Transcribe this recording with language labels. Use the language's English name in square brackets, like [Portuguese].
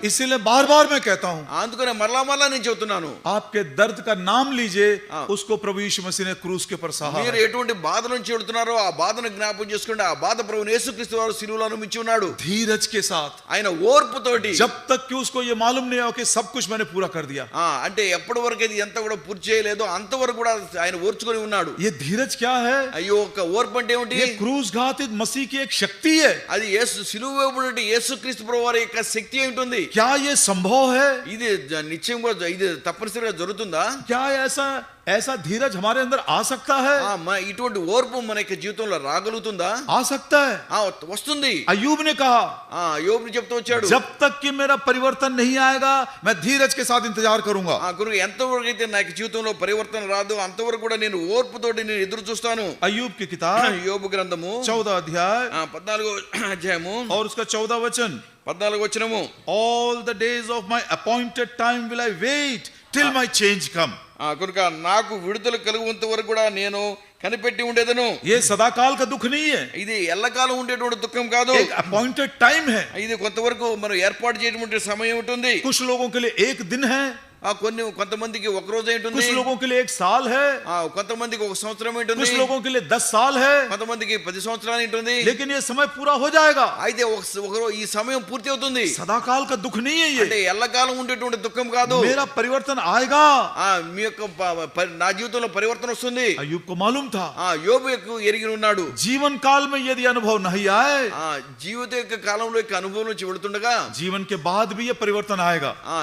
[Hindi] इसीलिए बार बार मैं कहता हूं, [Telugu] అందుకనే మరలా మరలా నేను చెబుతున్నాను, [Hindi] आपके दर्द का नाम लीजिए, उस उसको प्रभु यीशु मसीह ने क्रूस के ऊपर सहा [Telugu] మీరు [Hindi] है। [Telugu] ఎటువంటి బాధ నుంచి వెళ్తున్నారో ఆ బాధను జ్ఞాపకం చేసుకోండి. ఆ బాధ ప్రభువు యేసుక్రీస్తు వారు సిలువలో అనుభవించి ఉన్నాడు. [Hindi] धीरज के साथ, [Telugu] ఆయన ఓర్పుతోటి. [Hindi] जब तक कि उसको ये मालूम नहीं हो कि सब कुछ मैंने पूरा कर दिया। [Telugu] అంటే ఎప్పటి వరకు ఇది ఎంత కూడా పూర్తి చేయలేదో అంతవరకు కూడా ఆయన ఓర్చుకొని ఉన్నాడు. [Hindi] ये धीरज क्या है? [Telugu] అయ్యో ఒక ఓర్పు అంటే ఏమిటి? [Hindi] ये क्रूस घातित मसीह की एक शक्ति है। [Telugu] అది యేసు సిలువ వేయబడిన యేసుక్రీస్తు ప్రభువు వారి యొక్క శక్తి ఏంటుంది? [Hindi] क्या ये संभव है? [Telugu] ఇది నిశ్చయంగా ఇది తప్పనిసరిగా జరుగుతుందా? [Hindi] क्या ऐसा धीरज हमारे अंदर आ सकता है? [Telugu] ఇటువంటి ఓర్పు మన యొక్క జీవితంలో రాగలుగుతుందా? [Hindi] आ सकता है। [Telugu] వస్తుంది. [Hindi] अय्यूब ने कहा, [Telugu] యోబు చెప్తూ వచ్చాడు, [Hindi] जब तक कि मेरा परिवर्तन नहीं आएगा मैं धीरज के साथ इंतजार करूंगा। [Telugu] గురువు ఎంతవరకు అయితే నా యొక్క జీవితంలో పరివర్తన రాదు అంతవరకు కూడా నేను ఓర్పుతోటి నేను ఎదురు చూస్తాను. [Hindi] अय्यूब की किताब [Telugu] యోబు గ్రంథము [Hindi] 14 अध्याय [Telugu] 14వ అధ్యాయము [Hindi] और उसका 14 वचन, [Telugu] 14వ వచనము. [English] all the days of my appointed time will I wait till my change come. [Telugu] కనుక నాకు విడుదల కలుగునంత వరకు కూడా నేను కనిపెట్టి ఉండేదను. [Hindi] ये सदाकाल का दुख नहीं है, [Telugu] ఇది ఎల్లకాలం ఉండేటువంటి దుఃఖం కాదు. [Hindi] एक [English] appointed time [Hindi] है। [Telugu] ఇది కొంతవరకు మనం ఏర్పాటు చేయడం సమయం ఉంటుంది. [Hindi] कुछ लोगों के लिए एक दिन है, [Telugu] కొంతమందికి ఒక రోజు ఉంటుంది, [Hindi] कुछ लोगों के लिए एक साल है, [Telugu] కొంతమందికి ఒక సంవత్సరం ఉంటుంది, [Hindi] कुछ लोगों के लिए 10 साल है, [Telugu] కొంతమందికి 10 సంవత్సరాలు ఉంటుంది. [Hindi] लेकिन ये समय पूरा हो जाएगा। [Telugu] అయితే ఈ సమయం పూర్తి అవుతుంది. [Hindi] सदाकाल का दुख नहीं है [Telugu] అంటే [Hindi] ये, [Telugu] ఎల్లకాలం ఉండేటువంటి దుఃఖం కాదు. [Hindi] मेरा परिवर्तन आएगा। [Telugu] మీ యొక్క నా జీవితంలో పరివర్తన వస్తుంది. [Hindi] अय्यूब को मालूम था, [Telugu] యోబు ఎరిగి ఉన్నాడు. [Hindi] जीवन काल में यदि अनुभव नहीं आए, [Telugu] జీవిత యొక్క కాలంలో యొక్క అనుభవం నుంచి వెళుతుండగా [Hindi] जीवन के बाद भी ये परिवर्तन आएगा।